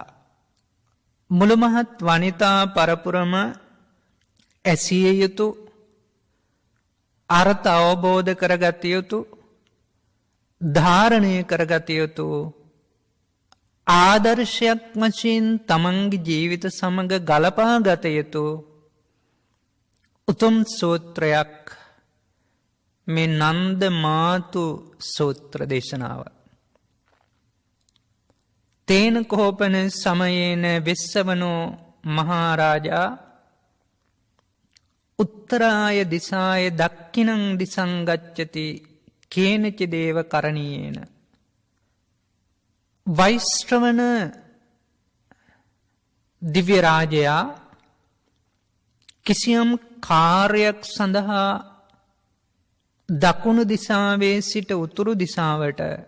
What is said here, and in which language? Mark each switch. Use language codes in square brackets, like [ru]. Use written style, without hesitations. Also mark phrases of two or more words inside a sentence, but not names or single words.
[si] මුළුමහත් වනිතා පරපුරම ඇසිය යුතු අර්ථ අවබෝධ කරගත යුතු ධාරණය කරගත යුතු ආදර්ශයක් වශයෙන් තමන්ගේ ජීවිත සමග ගලපා ගත යුතු උතුම් සූත්‍රයක් මේ නන්ද මාතු සූත්‍ර දේශනාව. [pi] තේන කෝපන සමයේන වෙස්සවනෝ මහරජා උත්තරාය දිසාය දක්ඛිනං දිසං ගච්ඡති කේනච දේව කරණීයේන. [si] වෛශ්‍රවණ දිව්‍ය රාජයා කිසියම් කාර්යයක් සඳහා දකුණු දිසාවේ සිට උතුරු දිසාවට